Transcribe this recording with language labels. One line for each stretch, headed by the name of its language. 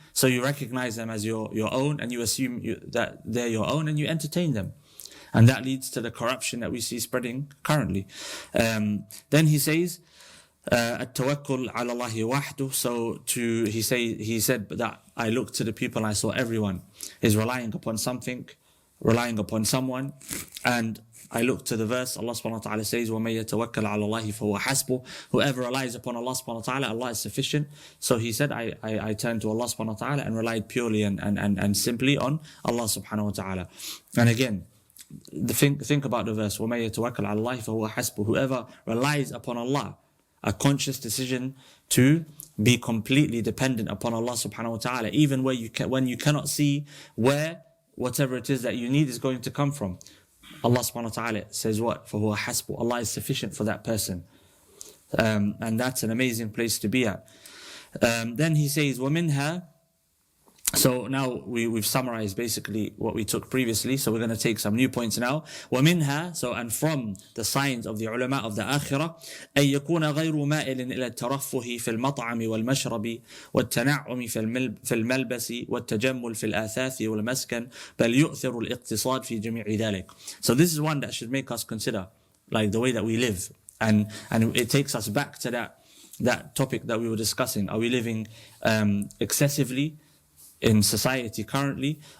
English: So you recognize them as your own, and you assume that they're your own, and you entertain them. And that leads to the corruption that we see spreading currently. Then he says,
Arabic: التوكل على الله وحده.
English: So he said that I looked to the people and I saw everyone is relying upon something, relying upon someone, and I look to the verse, Allah subhanahu wa ta'ala says,
Arabic: وَمَن يَتَوَكَّلْ عَلَى اللَّهِ فَهُوَ حَسْبُهُ.
English: Whoever relies upon Allah subhanahu wa ta'ala, Allah is sufficient. So he said, I turned to Allah subhanahu wa ta'ala and relied purely and simply on Allah subhanahu wa ta'ala. And again, think about the verse,
Arabic: وَمَن يَتَوَكَّلْ عَلَى اللَّهِ فَهُوَ حَسْبُهُ.
English: Whoever relies upon Allah, a conscious decision to be completely dependent upon Allah subhanahu wa ta'ala, even when you cannot see where whatever it is that you need is going to come from. Allah subhanahu wa ta'ala says what?
Arabic: فَهُوَ حَسْبُ.
English: Allah is sufficient for that person. And that's an amazing place to be at. Then he says,
Arabic: وَمِنْهَا.
English: So now we've summarized basically what we took previously. So we're going to take some new points now.
Arabic: وَمِنْهَا.
English: So and from the signs of the ulama of the akhirah,
Arabic: أن يكون غير مائل إلى الترفه في المطعم والمشرب والتنعم في الملبس والتجمل في الآثاث والمسكن بل يؤثر الاقتصاد في جميع ذلك.
English: So this is one that should make us consider like the way that we live, and it takes us back to that topic that we were discussing. Are we living excessively in society currently?